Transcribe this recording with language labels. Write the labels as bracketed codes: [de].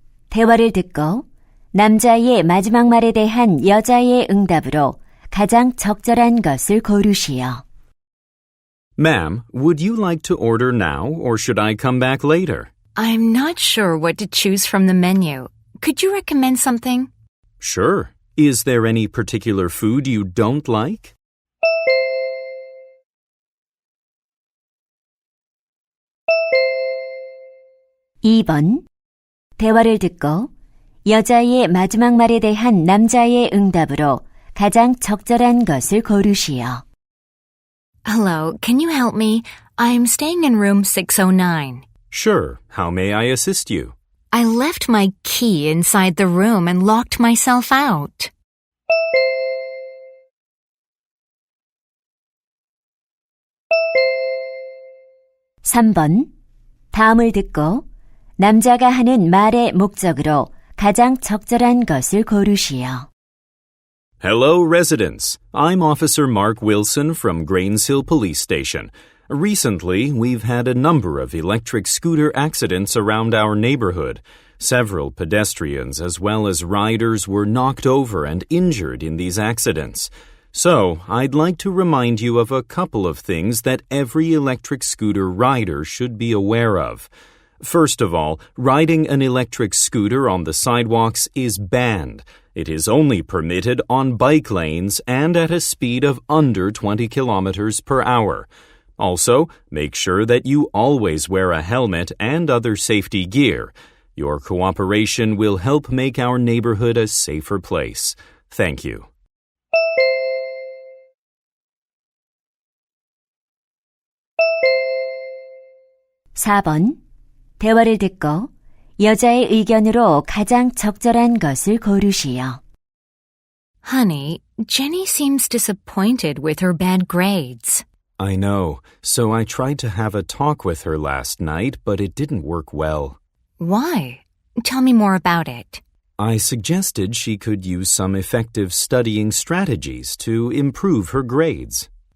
[ko] 대화를 듣고 남자의 마지막 말에 대한 여자의 응답으로 가장 적절한 것을 고르시오. [en] Ma'am, would you like to order now or should I come back later? I'm not sure what to choose from the menu. Could you recommend something? Sure. Is there any particular food you don't like? [ko] (2번) 대화를 듣고 여자의 마지막 말에 대한 남자의 응답으로 가장 적절한 것을 고르시오. [en] Hello, can you help me? I'm staying in room 609. Sure. How may I assist you? I left my key inside the room and locked myself out. [ko] (3번) 다음을 듣고 남자가 하는 말의 목적으로 가장 적절한 것을 고르시오. [en] Hello, residents. I'm Officer Mark Wilson from Grainshill Police Station. Recently, we've had a number of electric scooter accidents around our neighborhood. Several pedestrians as well as riders were knocked over and injured in these accidents. So, I'd like to remind you of a couple of things that every electric scooter rider should be aware of. First of all, riding an electric scooter on the sidewalks is banned. It is only permitted on bike lanes and at a speed of under 20 kilometers per hour. Also, make sure that you always wear a helmet and other safety gear. Your cooperation will help make our neighborhood a safer place. Thank you. [ko] (4번) 대화를 듣고 여자의 의견으로 가장 적절한 것을 고르시오. [en] Honey, Jenny seems disappointed with her bad grades. I know, so I tried to have a talk with her last night, but it didn't work well. Why? Tell me more about it. I suggested she could use some effective studying strategies to improve her grades.